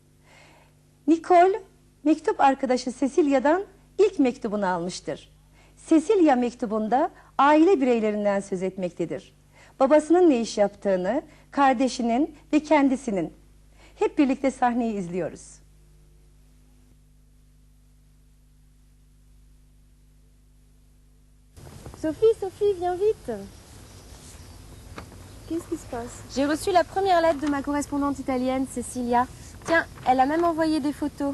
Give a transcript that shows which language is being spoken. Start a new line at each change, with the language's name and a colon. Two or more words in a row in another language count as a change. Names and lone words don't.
Turkish: Nicole, mektup arkadaşı Cecilia'dan ilk mektubunu almıştır. Cecilia mektubunda aile bireylerinden söz etmektedir. Babasının ne iş yaptığını, kardeşinin ve kendisinin. Hep birlikte sahneyi izliyoruz.
French: Sophie, Sophie, viens vite. Qu'est-ce qui se passe? J'ai reçu la première lettre de ma correspondante italienne, Cecilia. Tiens, elle a même envoyé des photos.